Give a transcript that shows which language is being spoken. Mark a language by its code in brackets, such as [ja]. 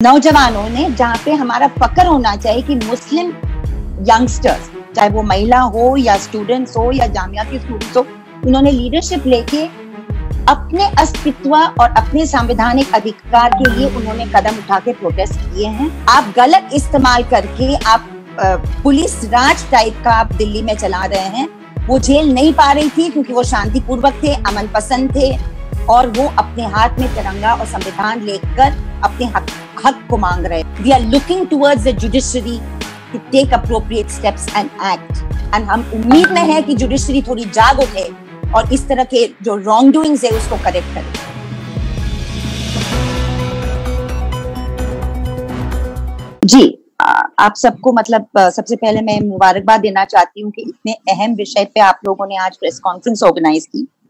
[hi] नौजवानों ने, जहाँ पे हमारा फक्र होना चाहिए कि मुस्लिम यंगस्टर्स, चाहे वो महिला हो या स्टूडेंट्स हो या जामिया के स्टूडेंट्स हो, उन्होंने लीडरशिप लेके अपने अस्तित्व और अपने संवैधानिक अधिकार के लिए उन्होंने कदम उठा के प्रोटेस्ट किए हैं। आप गलत इस्तेमाल करके आप पुलिस राज टाइप का आप दिल्ली में चला रहे हैं। वो झेल नहीं पा रही थी क्योंकि वो शांतिपूर्वक थे, अमन पसंद थे और वो अपने हाथ में तिरंगा और संविधान लेकर अपने हक को मांग रहे। [en] We are looking towards the judiciary to take appropriate steps and act. And [hi] हम उम्मीद में है कि जुडिशरी थोड़ी जाग उठे और इस तरह के जो [en] wrong doings [hi] है उसको करेक्ट करे। जी, आप सबको सबसे पहले मैं मुबारकबाद देना चाहती हूँ कि इतने अहम विषय पे आप लोगों ने आज प्रेस कॉन्फ्रेंस ऑर्गेनाइज की।